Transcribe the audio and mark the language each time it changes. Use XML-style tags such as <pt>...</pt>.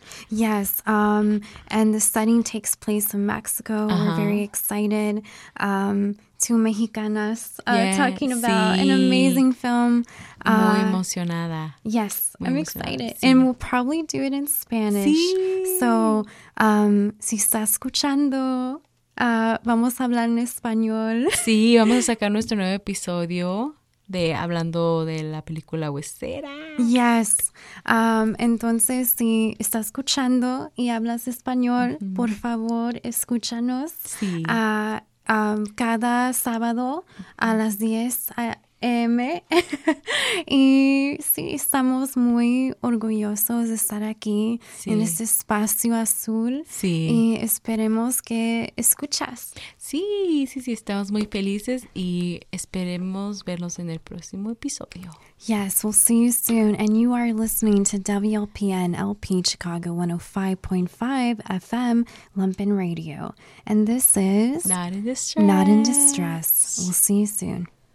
<en>Yes, and the setting takes place in Mexico. We're very excited. Two Mexicanas talking about an amazing film.</en> <es>Muy emocionada.</es> <en>Yes, I'm excited. Sí. And we'll probably do it in Spanish.</en> <es>Sí. So, si está escuchando, vamos a hablar en español. Sí, vamos a sacar nuestro nuevo episodio de hablando de la película Huesera.</es> <en>Yes.</en> <es>Entonces, si está escuchando y hablas español, por favor, escúchanos. Sí. Cada sábado a las 10 a.m. Y sí, estamos muy orgullosos de estar aquí en este espacio azul. Sí. Y esperemos que escuchas. Sí, sí, sí, estamos muy felices y esperemos vernos en el próximo episodio.</es> <en>Yes, we'll see you soon. And you are listening to WLPN LP Chicago 105.5 FM Lumpin' Radio. And this is Not in Distress. Not in Distress. We'll see you soon.</en>